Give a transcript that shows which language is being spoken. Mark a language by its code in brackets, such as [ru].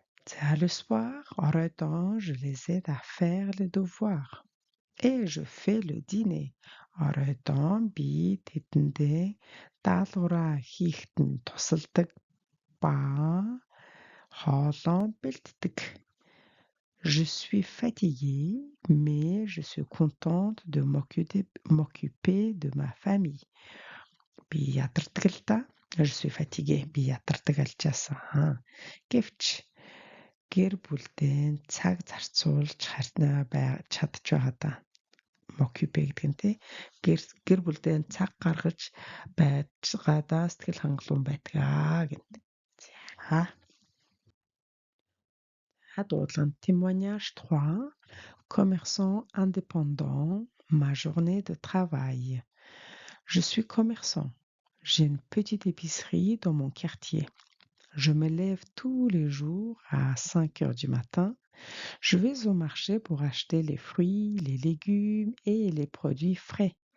[fr] За le soir, оройдоо je les aide à faire les devoirs. Et je fais le dîner. [mn] Оройдоо би тэдэндээ даалгавраа хийхэд нь тусалдаг ба хоолоо бэлддэг. [fr] Je suis fatiguée, mais je suis contente de m'occuper de ma famille. [mn] Би ядардаг л да. [fr] Je suis fatiguée. [mn] Би ядардаг альчаасан. Гэвч гэр бүлдээ цаг зарцуулж чадж байгаа да. M'occuper гэдэг нь тий. Гэр бүлдээ цаг гаргаж байгаадаа сэтгэл хангалуун байдгаа гэнэ. За дуудлага témoignage 3. [fr] Commerçant indépendant, ma journée de travail. Je suis commerçant. J'ai une petite épicerie dans mon quartier. Je me lève tous les jours à 5h du matin. Je vais au marché pour acheter les fruits, les légumes et les produits frais.